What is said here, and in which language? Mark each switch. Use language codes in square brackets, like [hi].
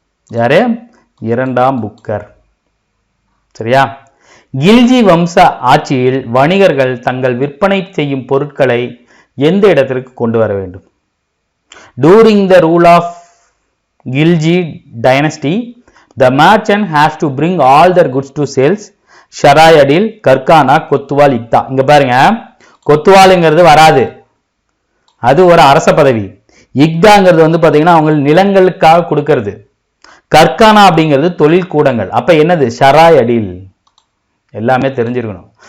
[ta] யாரு? 2ஆம் புக்கர். சரியா? கில்ஜி வம்ச ஆட்சியில் வணிகர்கள் தங்கள் விற்பனை செய்யும் பொருட்களை எந்த இடத்திற்கு கொண்டு வர வேண்டும்? [en] During the rule of Gilji dynasty. The merchant has to bring all their goods to sales. [ta] ஷராய் Adil, கர்கானா, Kotwal, இக்தா. இங்க பாருங்க, கொத்துவாலுங்கிறது வராது, அது ஒரு அரச பதவி. இக்தாங்கிறது வந்து பாத்தீங்கன்னா அவங்க நிலங்களுக்காக கொடுக்கிறது. கர்கானா அப்படிங்கிறது தொழில் கூடங்கள். அப்ப என்னது? ஷராய் அடில். எல்லாமே தெரிஞ்சிருக்கணும்.